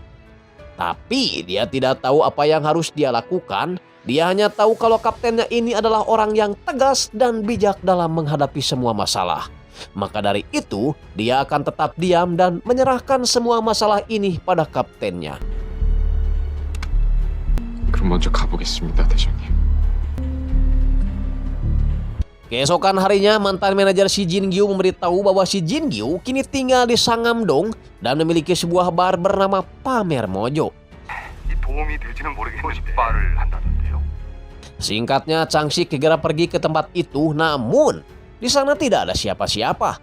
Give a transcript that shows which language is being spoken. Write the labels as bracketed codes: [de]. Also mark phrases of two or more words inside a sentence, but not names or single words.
[id] Tapi dia tidak tahu apa yang harus dia lakukan, dia hanya tahu kalau kaptennya ini adalah orang yang tegas dan bijak dalam menghadapi semua masalah. Maka dari itu, dia akan tetap diam dan menyerahkan semua masalah ini pada kaptennya. [ko] 그럼 먼저 가보겠습니다, 대장님. [id] Keesokan harinya, mantan manajer si Jin Gyu memberitahu bahwa si Jin Gyu kini tinggal di Sangamdong dan memiliki sebuah bar bernama Pamer Mojo. Singkatnya, Changsik segera pergi ke tempat itu, namun di sana tidak ada siapa-siapa.